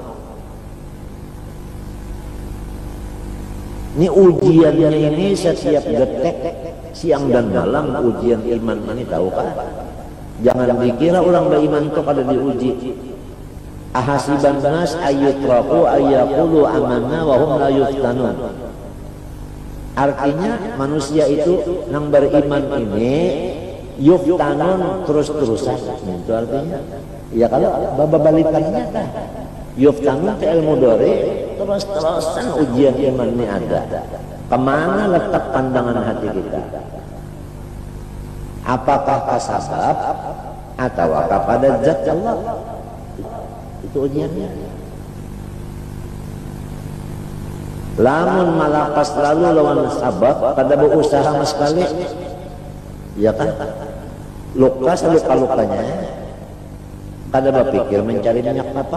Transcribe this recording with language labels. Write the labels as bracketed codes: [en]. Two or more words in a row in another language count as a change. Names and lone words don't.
[bjn] Ini ujiannya ini setiap detik siang dan malam ujian iman ini, tahu kan? Jangan dikira orang beriman itu kada diuji. [ar] أحسب الناس أن يتركوا أن يقولوا آمنا وهم لا يفتنون. [bjn] Artinya manusia itu yang beriman ini yuftanun terus-terusan. Itu artinya. Ya kalau balikannya kan yuftanun ke ilmu dore terus-terusan ujian iman ini ada. Kemana letak pandangan hati kita? Apakah kasabab atau kepada zat Allah? Itu ujiannya. Lamun malakas lalu lawan sabab kada berusaha sama sekali, ya kan? Luka luka-lukanya kada berpikir mencari minyak apa?